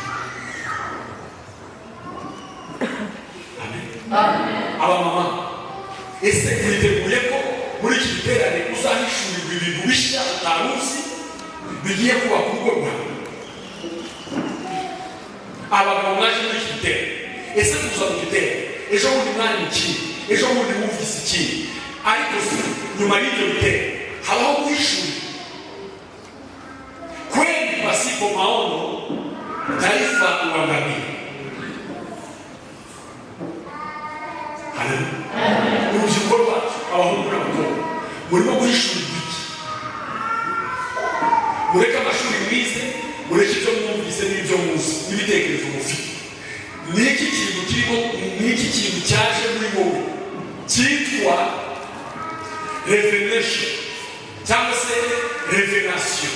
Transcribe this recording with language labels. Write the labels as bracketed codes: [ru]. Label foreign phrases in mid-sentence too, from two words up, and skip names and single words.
[rw] Abamama, ese mwiteguye ko muri iki giterane uzahishurirwa ibintu bishya utaruzi bigiye kuba ku rugo rwawe? Abagabo mwaje muri iki giterane, ese tuza mu giterane ejo bundi mwari mu kindi, ejo bundi wumvise ikindi, ariko nyuma y'ibyo giterane habaho guhishurira. [sw] Kweli pasipo maono taifa huangamia. [rw] Urubyiruko rwacu, abahungu n'abakobwa, murimo guhishurirwa iki? Mureke amashuri mwize, mureke ibyo mwumvise n'ibyo muzi n'ibitekerezo mufite. Ni iki kintu kirimo, ni iki kintu cyaje muri wowe cyitwa revelation cyangwa se revelation?